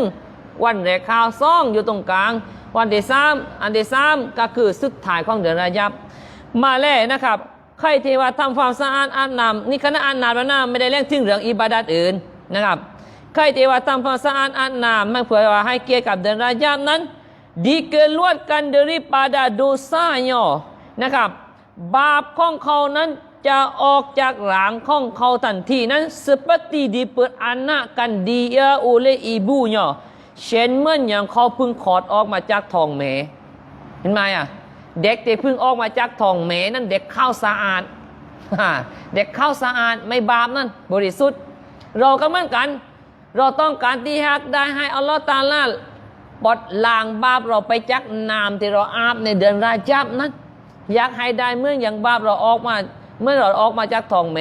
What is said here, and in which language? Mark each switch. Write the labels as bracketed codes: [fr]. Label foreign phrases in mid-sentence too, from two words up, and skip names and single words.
[th] 1 วันแรกข่าว2อยู่ตรงกลางวันที่3อันที่3ก็คือสุดท้ายของเดือนระญับมาแล้วนะครับใครที่ว่าทำความสะอาดอาบน้ำนี่คณะอาบน้ำแล้วนะไม่ได้เรื่องถึงเรื่องอิบาดัตอื่นนะครับใครที่ว่าทำความสะอาดอาบน้ำไม่เพื่อว่าให้เกียรติกับเดือนระญับนั้น [ms] dikeluarkan daripada dosanya [th] นะครับบาปของเขานั้นจะออกจาก หลังของเขาทันทีนั้น [ms] seperti diperanakan dia oleh ibunya [th] เช่นเหมือนอย่างเขาเพิ่งคลอดออกมาจากท้องแม่เห็นไหมเด็กที่เพิ่งออกมาจากท้องแม่นั้นเด็กเข้าสะอาดเด็กเข้าสะอาดไม่บาปนั่นบริสุทธิ์เราก็เหมือนกันเราต้อง การที่ฮักได้ให้อัลลอฮฺตะอาลาปลดล้างบาปเราไปจากน้ำที่เราอาบในเดือนระญับนั้นอยากให้ได้เมื่ออย่างบาปเราออกมาเมื่อเราออกมาจากท้องแม่